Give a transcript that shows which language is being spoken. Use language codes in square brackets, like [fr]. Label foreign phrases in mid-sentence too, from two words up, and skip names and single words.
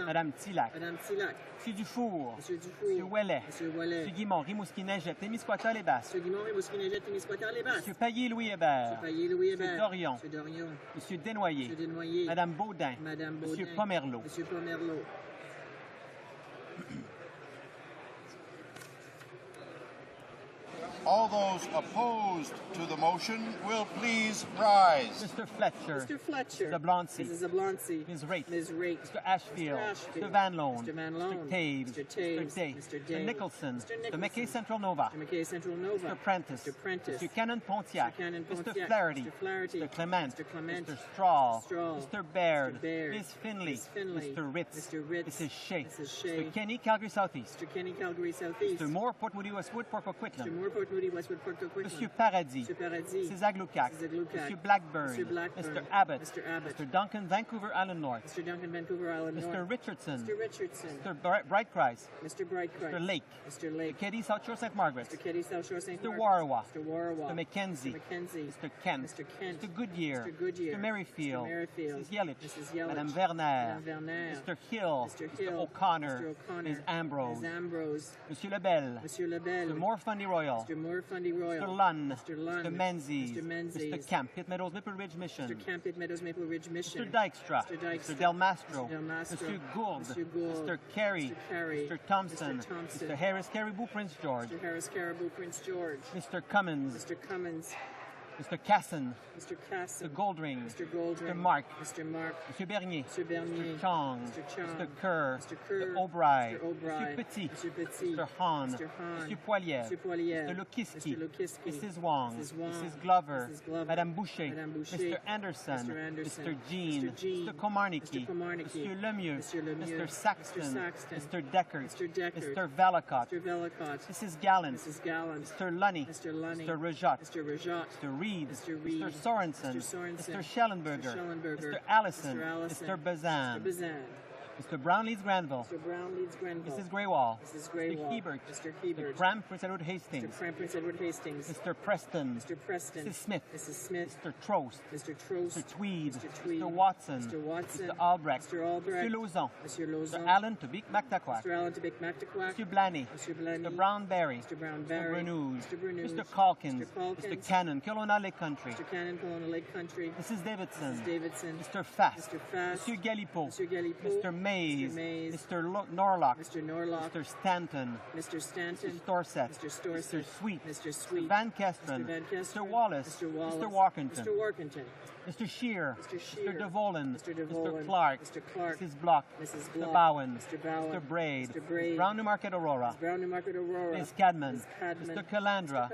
[fr] Madame Tillac. Madame Tillac. Monsieur Dufour. Monsieur Dufour. Monsieur Ouellet. Monsieur Ouellet. Monsieur Guimont. Rimouski-Neigette. Témiscouata, les Basses. Monsieur Guimont, Rimouski-Neigette, Témiscouata, les Basses. Monsieur Payet-Louis Hébert. Monsieur Payet-Louis Monsieur Hébert. Dorion. Monsieur Dorion. Monsieur Desnoyers. Monsieur Desnoyers. Madame Baudin. Madame Baudin. Monsieur Pomerleau. Monsieur Pomerleau. [en] All those opposed to the motion will please rise. Mr. Fletcher. Mr. Fletcher. Mr. Zablonski. Mrs. Zablonski. Ms. Raitt. Ms. Raitt. Mr. Ashfield. Mr. Ashfield. Mr. Van Loan. Mr. Van Loan. Mr. Taves. Mr. Taves. Mr. Day. Mr. Day. Mr. Nicholson. Mr. Mr. Nicholson. McKay Central Nova. Mr. McKay Central Nova. Mr. Prentice. Mr. Prentice. Mr. Cannon Pontiac. Mr. Cannon Mr. Pontiac. Flaherty. Mr. Flaherty. Mr. Clement. Mr. Clement. Mr. Straw. Straw. Mr. Baird. Mr. Baird. Ms. Finley. Ms. Finley. Mr. Ritz. Mr. Ritz. Mrs. Shea. Mrs. Shea. Mr. Kenny, Calgary Southeast. Mr. Kenny, Calgary Southeast. Mr. Moore, Port Moody, Westwood, Port Mr. Coquitlam. Moore, Port Moody, Westwood, Port Coquitlam. Monsieur Paradis. Monsieur Paradis. Mrs. Aglucac. Mrs. Aglucac. Monsieur Blackburn. Monsieur Blackburn. Mr. Abbott. Mr. Abbott. Mr. Duncan, Vancouver Island North. Mr. Duncan, Vancouver Island North. Mr. Richardson. Mr. Richardson. Mr. Brightkreis. Mr. Brightkreis. Mr. Lake. Mr. Lake. Mr. Keddy, South Shore, St. Margaret. Mr. Keddy, South Shore, St. Mr. Margaret. Warawa. Mr. Warawa. Mr. Mackenzie. Mr. Mackenzie. Mr. Kent. Mr. Kent. Mr. Goodyear. Mr. Goodyear. Mr. Merrifield. Mr. Merrifield. Mrs. Yelich. Mrs. Yelich. Madame Werner. Madame Werner. Mr. Hill. Mr. Mr. Hill. O'Connor. Mr. O'Connor. Ms. Ambrose. Ms. Ambrose. Monsieur Lebel. Monsieur Lebel. Mr. Moore Fundy Royal. Mr. Moore Fundy Royal. Mr. Lunn. Mr. Lunn. Mr. Menzies. Mr. Menzies. Mr. Camp, Pitt Meadows, Maple Ridge Mission. Mr. Camp, Pitt Meadows, Maple Ridge Mission. Mr. Dykstra. Mr. Dykstra. Mr. Del Mastro. Mr. Del Mastro. Monsieur Gould. Mr. Gould. Mr. Carey. Mr. Carey. Mr. Thompson. Mr. Thompson. Mr. Harris Caribou, Prince George. Mr. Harris Caribou, Prince George. Mr. Cummins. Mr. Cummins. Mr. Casson. Mr. Casson. Mr. Goldring. Mr. Goldring. Mr. Mark. Mr. Mark. Mr. Bernier. Mr. Bernier. Mr. Chong. Mr. Chong. Mr. Kerr. Mr. Kerr. Mr. O'Brien. Mr. O'Brien. Mr. Petit. Mr. Petit. Mr. Hahn. Mr. Hahn. Mr. Poilier. Mr. Poilier. Mr. Lukiski. Mr. Lukiski. Mrs. Wong. Mrs. Wong. Mrs. Glover. Mrs. Glover. Madame Boucher. Madame Boucher. Mr. Anderson. Mr. Anderson. Mr. Jean. Mr. Jean. Mr. Komarnicki. Mr. Komarnicki. Monsieur Lemieux. Mr. Lemieux. Mr. Saxton. Mr. Saxton. Mr. Deckard. Mr. Deckard. Mr. Valacott. Mr. Vellicott. Mrs. Gallant. Mrs. Gallant. Mr. Lunny. Mr. Lunny. Mr. Rajot. Mr. Rajot. Mr. Reed. Mr. Reed. Mr. Sorensen. Mr. Sorensen. Mr. Schellenberger. Mr. Schellenberger. Mr. Allison. Mr. Allison. Mr. Bazan. Mr. Bazan. Mr. Brown Leeds Granville. Mr. Brown Leeds Grenville. Mrs. Greywall. Mrs. Greywall. Mr. Hebert. Mr. Hebert. Mr. Cram, Prince Edward Hastings. Mr. Cram, Prince Edward Hastings. Mr. Preston. Mr. Preston. Mrs. Smith. Mrs. Smith. Mr. Trost. Mr. Trost. Mr. Tweed. Mr. Tweed. Mr. Watson. Mr. Watson. Mr. Albrecht. Mr. Albrecht. Mr. Lauzon. Mr. Lauzon. Mr. Allen Tobik Mactaquac. Mr. Allen Tobik Mactaquac. Mr. Blaney. Mr. Blaney. Mr. Brownberry. Mr. Brownberry. Mr. Bernoulli. Mr. Bernoulli. Mr. Calkins. Mr. Calkins. Mr. Cannon. Kelowna Lake Country. Mr. Cannon, Kelowna Lake Country. Mrs. Davidson. Mrs. Davidson. Mr. Fast. Mr. Fast. Mr. Galipo. Mr. Galipo. Mr. Mays. Mr. Mays. Mr. Norlock. Mr. Norlock. Mr. Stanton. Mr. Stanton. Mr. Storsett. Mr. Storsett. Mr. Sweet. Mr. Sweet. Mr. Van Kesteren. Mr. Van Kesteren. Mr. Wallace. Mr. Wallace. Mr. Walkington. Mr. Walkington. Mr. Shear. Mr. Shear. Mr. DeVolen. Mr. DeVolen. Mr. Clark. Mr. Clark. Mrs. Block. Mrs. Mr. Block. Bowen. Mr. Bowen. Mr. Braid. Mr. Braid. Ms. Brown Newmarket Aurora. Ms. Brown Newmarket Aurora. Ms. Cadman. Ms. Cadman. Mr. Calandra.